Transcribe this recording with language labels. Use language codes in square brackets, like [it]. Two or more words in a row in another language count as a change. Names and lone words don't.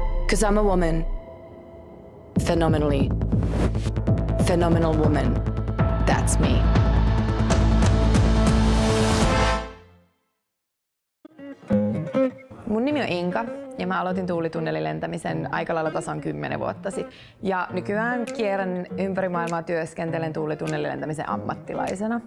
[en] 'Cause I'm a woman. Phenomenally. Phenomenal woman. That's me. [fi] Mun nimi on Inka ja mä aloitin tunnelilentämisen aika lailla tasan 10 vuotta sitten. Ja nykyään kierrän ympäri maailmaa, työskentelen tunnelilentämisen ammattilaisena.